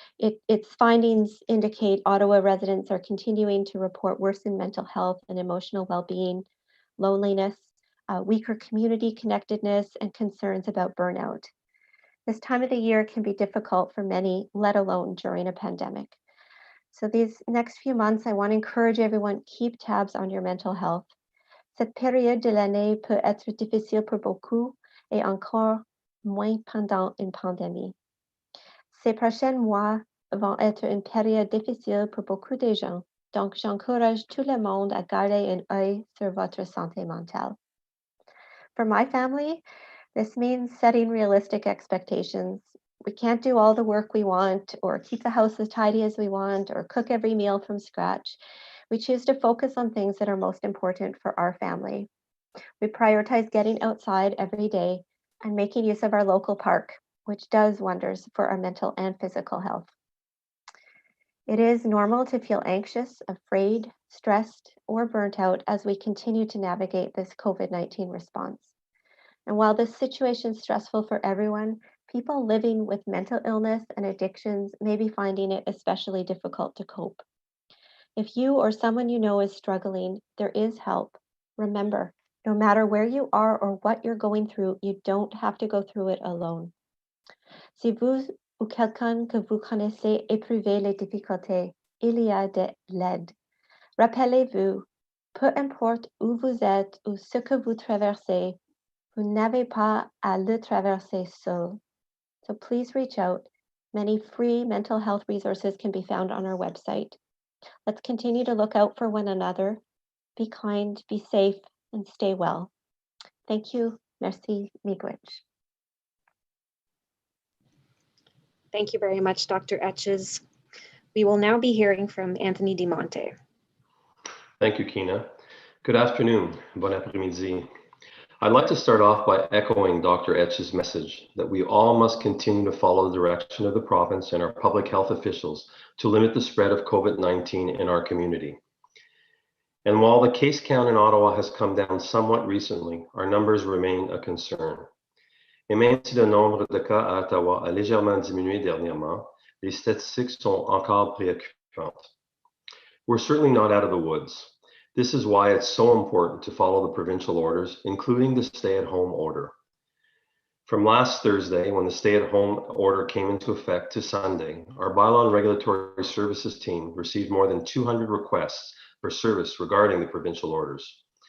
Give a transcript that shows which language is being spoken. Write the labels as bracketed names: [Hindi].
[English] Its findings indicate Ottawa residents are continuing to report worsened mental health and emotional well-being, loneliness, weaker community connectedness, and concerns about burnout. This time of the year can be difficult for many, let alone during a pandemic. So these next few months, I want to encourage everyone, keep tabs on your mental health. [French] Cette période de l'année peut être difficile pour beaucoup et encore moins pendant une pandémie. Ces prochains mois vont être une période difficile pour beaucoup de gens. Donc, j'encourage tout le monde à garder un œil sur votre santé mentale. [English] For my family, this means setting realistic expectations. We can't do all the work we want or keep the house as tidy as we want or cook every meal from scratch. We choose to focus on things that are most important for our family. We prioritize getting outside every day and making use of our local park, which does wonders for our mental and physical health. It is normal to feel anxious, afraid, stressed, or burnt out as we continue to navigate this COVID-19 response. And while this situation is stressful for everyone, people living with mental illness and addictions may be finding it especially difficult to cope. If you or someone you know is struggling, there is help. Remember, no matter where you are or what you're going through, you don't have to go through it alone. [French] Si vous ou quelqu'un que vous connaissez éprouvez les difficultés, il y a de l'aide. Rappelez-vous, peu importe où vous êtes ou ce que vous traversez, vous n'avez pas à le traverser seul. [English] So please reach out. Many free mental health resources can be found on our website. Let's continue to look out for one another. Be kind, be safe, and stay well. Thank you. Merci, miigwech. Thank you very much, Dr. Etches. We will now be hearing from Anthony DiMonte. Thank you, Kina. Good afternoon. [French] Bon après-midi. [English] I'd like to start off by echoing Dr. Etch's message that we all must continue to follow the direction of the province and our public health officials to limit the spread of COVID-19 in our community. And while the case count in Ottawa has come down somewhat recently, our numbers remain a concern. [French] Et même si le nombre de cas à Ottawa a légèrement diminué dernièrement, les statistiques sont encore préoccupantes. [English] We're certainly not out of the woods. This is why it's so important to follow the provincial orders, including the stay-at-home order. From last Thursday, when the stay-at-home order came into effect, to Sunday, our bylaw and regulatory services team received more than 200 requests for service regarding the provincial orders.